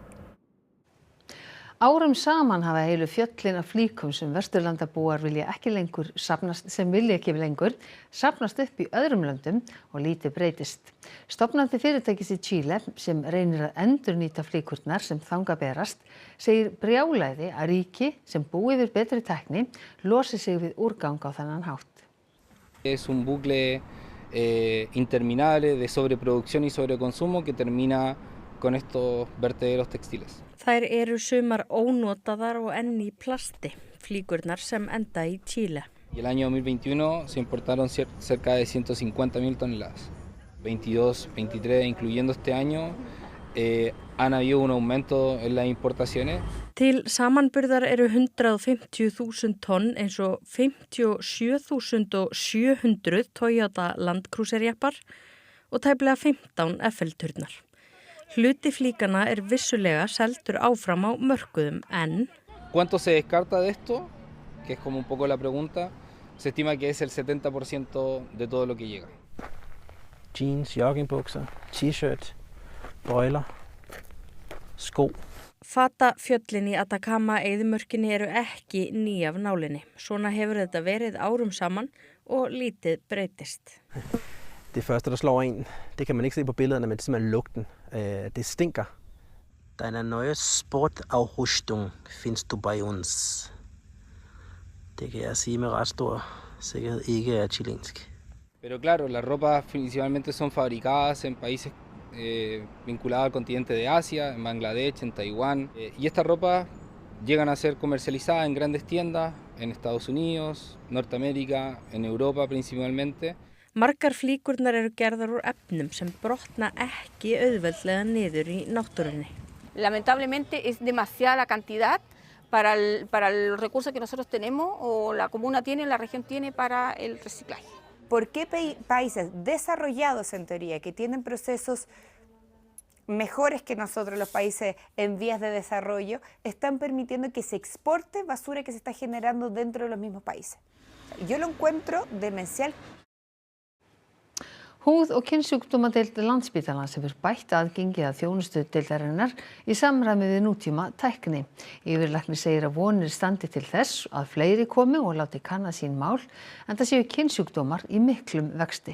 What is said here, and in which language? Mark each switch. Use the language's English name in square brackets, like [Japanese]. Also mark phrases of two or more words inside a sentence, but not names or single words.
[Icelandic] Árum saman hafa heilu fjöllin af flíkum sem Vesturlandabúar vilja ekki lengur safnast upp í öðrum löndum og lítið breytist. Stofnandi fyrirtækis í Chile sem reynir að endurnýta flíkurnar sem þangað berast segir brjálæði að ríki sem búi yfir betri tækni losi sig við úrgang á þennan hátt. [Spanish] Es un bucle interminable de sobreproducción y sobreconsumo que termina con estos vertederos textiles. [Icelandic] Þær eru sumar ónotaðar og enn í plasti, flíkurnar sem enda í Chile. [Spanish] Y el año 2021 se importaron cerca de 150.000 toneladas. 22, 23, incluyendo este año, han habido un aumento en las importaciones. [Icelandic] Til samanburðar eru 150.000 tonn eins og 57.700 Toyota Land Cruiser jeppar og tæplega 15 Eiffel-turnar. Hluti flíkana vissulega seldur áfram á mörkuðum en [Spanish] ¿Cuánto se descarta de esto? Que es como un poco la pregunta. Se estima que es el 70% de todo lo que llega. [Danish] Jeans, joggingbukser, t-shirt, bøjler, sko. [Icelandic] Fatafjöllin í Atacama-eyðimörkinni eru ekki ný af nálinni. Svona hefur þetta verið árum saman og lítið breytist. [Danish] Det første, der slår en, det kan man ikke se på billederne, men det er simpelthen lugten. Det stinker. [German] Deine neue Sportausrüstung findest du bei uns. [Danish] Det kan jeg sige med ret stor sikkerhed ikke er chilensk. [Spanish] Pero claro, las ropas principalmente son fabricadas en países vinculados al continente de Asia, en Bangladesh, en Taiwán. Y estas ropas llegan a ser comercializadas en grandes tiendas en Estados Unidos, Norteamérica, en Europa principalmente. [Icelandic] Margar flíkurnar eru gerðar úr efnum sem brotna ekki auðveldlega niður í náttúrunni. [Spanish] Lamentablemente es demasiada la cantidad para el recurso que nosotros tenemos o la comuna tiene, la región tiene para el reciclaje. ¿Por qué países desarrollados en teoría, que tienen procesos mejores que nosotros, los países en vías de desarrollo, están permitiendo que se exporte basura que se está generando dentro de los mismos países? Yo lo encuentro demencial. [Icelandic] Húð- og kynnsjúkdómadeild Landspítalans hefur bætt aðgengi að þjónustudeildarinnar í samræmi við nútíma tækni. Yfirlæknir segir að vonir standi til þess að fleiri komi og láti kanna sín mál, en það séu kynnsjúkdómar í miklum vexti.